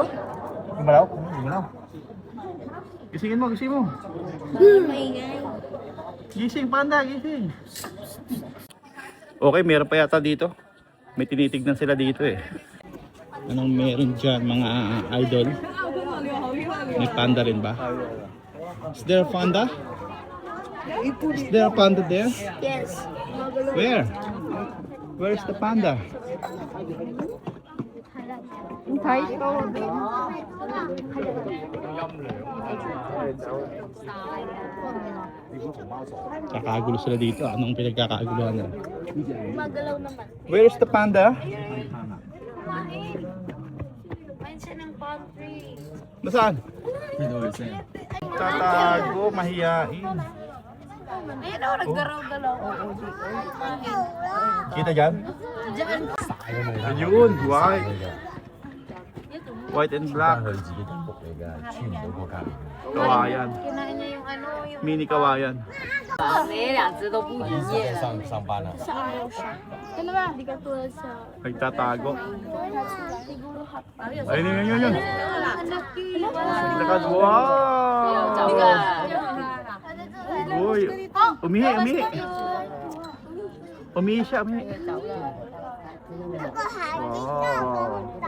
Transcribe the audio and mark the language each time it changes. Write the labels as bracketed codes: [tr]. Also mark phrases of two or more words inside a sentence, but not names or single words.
[tl] Gumalaw? Gumalaw. Gisingin mo, gising mo. Maingay. Gising panda, gising. Okay, meron pa yata dito. May tinitignan sila dito eh. Anong meron dyan mga idol? May panda rin ba? [en] Is there a panda? Is there a panda there? Yes. Where? Where's the panda? [tl] Kakagulo sila dito. Anong pinagkakaguluhan nila? Magalaw naman. [en] Where's the panda? [tl] Ayun siya ng pantry. Nasaan? Tatago, mahiyain. Ayun o, naggaraw-galaw. Kita dyan? Diyan. [en] Ayun, white. White and black. [tl] Kawayan. Kinain niya yung ano, yung... Mini kawayan. [zh] 两只都不一样。上班了。 [tl] Sa araw siya. Ano ba? Hindi ka tulad sa... Nagtatago. Siguro hot. Ayun, yun, yun, yun. Lakad, wow! Uy, umihi, umihi. Umihi siya, umihi. Wow.